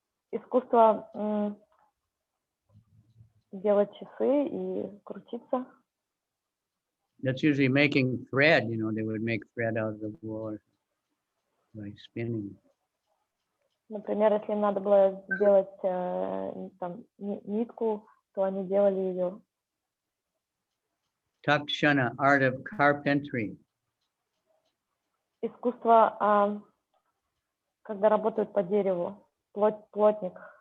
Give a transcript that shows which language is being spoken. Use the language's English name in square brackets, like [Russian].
[Russian] Искусство делать часы и крутиться. [English] That's usually making thread, they would make thread out of wool by spinning. [Russian] Например, если им надо было сделать нитку, то они делали ее. [English] Takshana, art of carpentry. [Russian] Искусство, когда работают по дереву, плотничество.